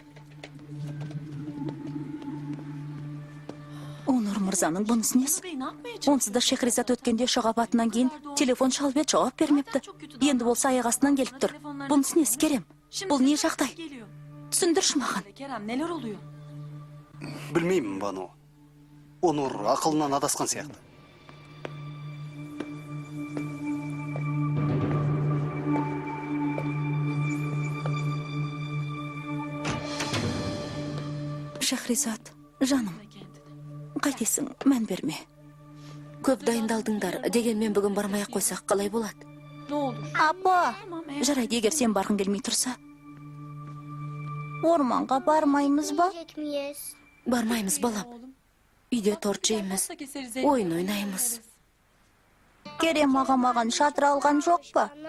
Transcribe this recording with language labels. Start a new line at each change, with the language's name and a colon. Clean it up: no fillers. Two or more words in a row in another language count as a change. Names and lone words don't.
Kazakh: Онур мырзаның бұнысы несі? Онсыз да Шехризат өткенде ұшақ апатынан кейін телефон шалып еді, жауап бермепті. Енді болса аяқ астынан келіп тұр. Бұнысы несі, Керем? Бұл не жағдай? Түсіндірші маған.
Turkish: Kerem neler oluyor?
Kazakh: Білмеймін, Бану. Онур ақылынан адасқан сияқты. Шехризат, жаным, қайтесің, мән берме. Көп дайындалдыңдар, дегенмен бүгін бармай-ақ қойсақ қалай болады?
Turkish: Ne olur?
Kazakh: Апа, жарайды, егер сен барғың келмей тұрса. Орманға бармаймыз ба? Бармаймыз, балам. Үйде торт жейміз, ойын ойнаймыз. Керем аға маған шатыр алған жоқ па?